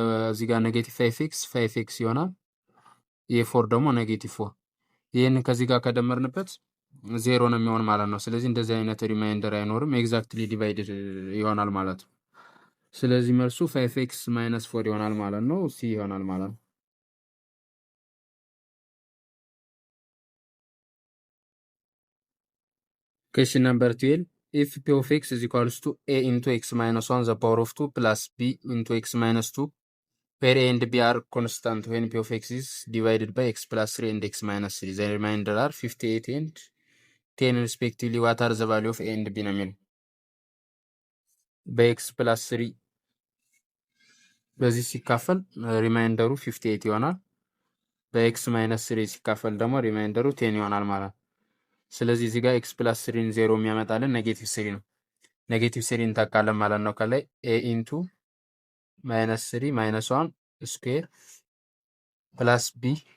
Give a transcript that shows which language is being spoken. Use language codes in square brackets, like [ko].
[am] እዚህ ጋር ኔጌቲቭ 5x ይሆናል። የ4 ደግሞ ኔጌቲቭ 4 ይሄን ከዚህ ጋር ከደመርንበት ዜሮ ነው የሚሆን ማለት ነው። ስለዚህ እንደዚህ አይነት ሪማይንደር አይኖርም፣ ኤግዛክትሊ ዲቫይድድ ይሆናል ማለት ነው። ስለዚህ መልሱ 5x ማይነስ 4 ይሆናል ማለት ነው። ሲ ይሆናል ማለት ነው። [en] Question number 12. If p of x is equals to a into x minus 1 the power of 2 plus b into x minus 2, where a and b are constant when p of x is divided by x plus 3 and x minus 3, the remainder are 58 and 10 respectively. What are the value of a and b [am] ነው የሚለው በኤክስ ፕላስ 3 በዚህ ሲካፈል ሪማይንደሩ 58 ይሆናል። በኤክስ ማይነስ 3 ሲካፈል ደግሞ ሪማይንደሩ 10 ይሆናል ማለት ነው። ስለዚህ እዚህ ጋር ኤክስ ፕላስ 3ን 0 የሚያመጣልን ኔጌቲቭ 3 ነው። ኔጌቲቭ 3 እንታካለን ማለት ነው። ከላይ ኤ ኢንቱ ማይነስ 3 ማይነስ 1 ስኩዌር ፕላስ ቢ